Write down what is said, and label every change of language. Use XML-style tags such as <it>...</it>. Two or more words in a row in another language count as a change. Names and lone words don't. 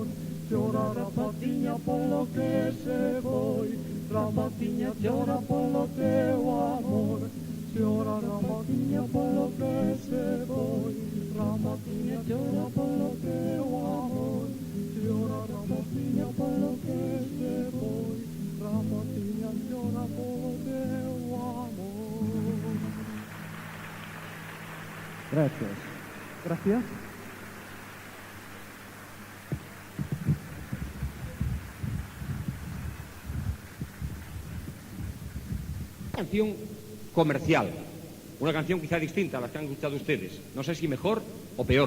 <gl>Chora rapaciña polo que se foi, rapaciña chora polo teu amor. Chora rapaciña polo que se foi, rapaciña chora polo teu amor. Chora rapaciña polo que se foi, rapaciña chora polo teu amor.</gl> <es>Gracias. Gracias. Canción comercial, una canción quizá distinta a las que han escuchado ustedes, no sé si mejor o peor.</es>